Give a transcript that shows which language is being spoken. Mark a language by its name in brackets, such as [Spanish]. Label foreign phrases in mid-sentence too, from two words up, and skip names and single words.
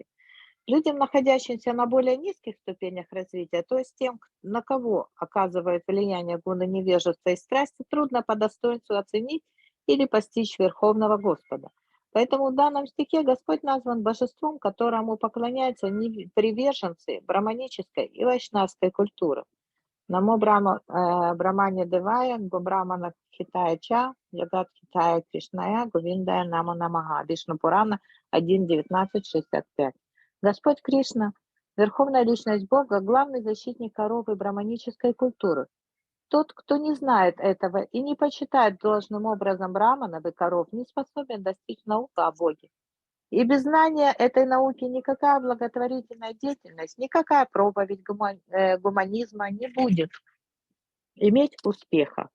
[Russian] Людям, находящимся на более низких ступенях развития, то есть тем, на кого оказывает влияние гуны невежества и страсти, трудно по достоинству оценить или постичь Верховного Господа. Поэтому в данном стихе Господь назван божеством, которому поклоняются приверженцы браманической и вайшнавской культуры. [Sanskrit] नमो ब्रमने देवाय, ब्रमन हिताय च, जगत् हिताय कृष्णाय, गोविन्दाय नमो नमः, Вишну Пурана 1.19.65. [Russian] Господь Кришна, Верховная Личность Бога, главный защитник коровы браманической культуры. Тот, кто не знает этого и не почитает должным образом браманов и коров, не способен достичь науки о Боге. И без знания этой науки никакая благотворительная деятельность, никакая проповедь гуманизма не будет иметь успеха.